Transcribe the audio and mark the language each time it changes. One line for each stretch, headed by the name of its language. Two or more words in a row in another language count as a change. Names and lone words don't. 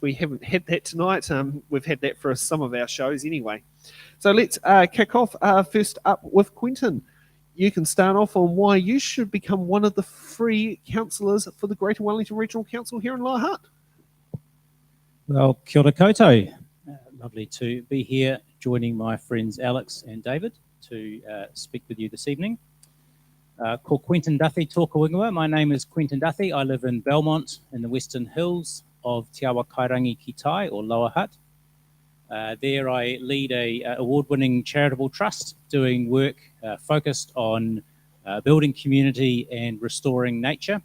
English: We haven't had that tonight. We've had that for some of our shows anyway. So let's kick off first up with Quentin. You can start off on why you should become one of the 3 councillors for the Greater Wellington Regional Council here in Lower Hutt. Well,
Māori: kia ora koutou.
English: Lovely to be here, joining my friends Alex and David to speak with you this evening.
Māori: Ko Quentin Duffy tōka wingua.
English: My name is Quentin Duffy. I live in Belmont in the Western Hills of Te Awa Kairangi ki Tai, or Lower Hutt. There I lead a award-winning charitable trust doing work focused on building community and restoring nature.